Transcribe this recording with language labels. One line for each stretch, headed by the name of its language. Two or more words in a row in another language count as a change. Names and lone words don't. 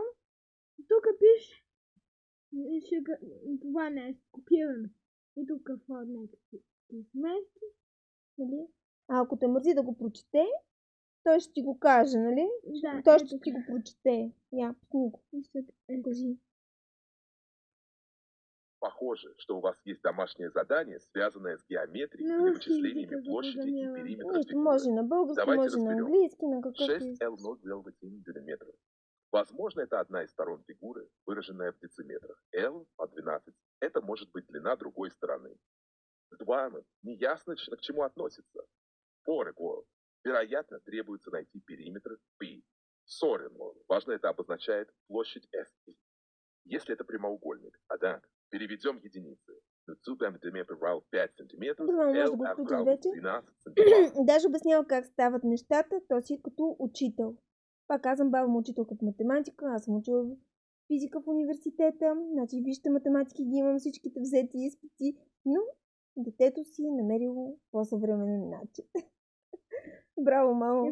Bulgarian: Тук пише, това не е копирано. И тук формата си смести. Нали? А ако те мързи да го прочете, той ще ти го каже, нали? Да, той ще ти го прочете. Я, пусни го. Кажи.
Russian: Похоже, что у вас есть домашнее задание, связанное с геометрией или вычислениями площади и периметра фигуры.
Bulgarian: Може на български,
Russian: Давайте
Bulgarian: може на
Russian: разберем.
Bulgarian: английски, на какъвто
Russian: 6L0,8 мм. Возможно, это одна из сторон фигуры, выраженная в дециметрах. L по 12. Это может быть длина другой стороны. 2 неясно, к чему относится. 4 вероятно, требуется найти периметр P. 40 важно, это обозначает площадь S. Если это прямоугольник, переведем единицы. 5 сантиметров, L равно 12 сантиметров.
Bulgarian: Даже обяснява как стават нещата, то си като учител. Пак казвам, баба му учителка по математика, аз съм учила физика в университета, значи вижте математики ги имам всичките взети изпити, но детето си е намерило по-съвременен начин. Браво, мамо!